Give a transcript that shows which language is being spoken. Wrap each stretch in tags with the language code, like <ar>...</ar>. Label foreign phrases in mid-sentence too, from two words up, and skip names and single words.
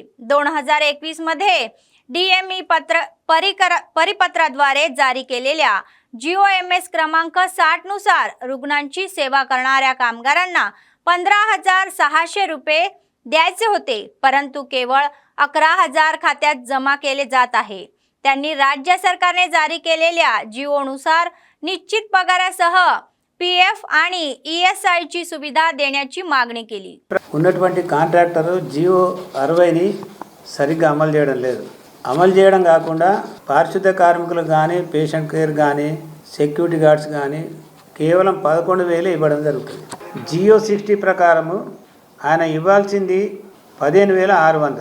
<mr>2021 मध्ये DME परिपत्राद्वारे जारी केलेल्या GOMS क्रमांक 60 नुसार रुग्णांची सेवा करणाऱ्या कामगारांना 15,600 रुपये द्यायचे होते, परंतु केवळ 11,000 खात्यात जमा केले जात आहे. त्यांनी राज्य सरकारने जारी केलेल्या GO नुसार निश्चित पगारासह PF आणि ESI ची सुविधा देण्याची मागणी केली.</mr> <te>ఉన్నటువంటి కాంట్రాక్టర్ GO 60ని సరిగ్గా అమలు చేయడం లేదు. అమలు చేయడం కాకుండా పారిశుద్ధ కార్మికులకు కానీ</te> <en>patient care</en> <te>కానీ</te> <en>security guards</en> <te>కానీ కేవలం 11,000 ఇవ్వడం జరుగుతుంది. GO 60 ప్రకారము ఆయన ఇవ్వాల్సింది 15,600.</te>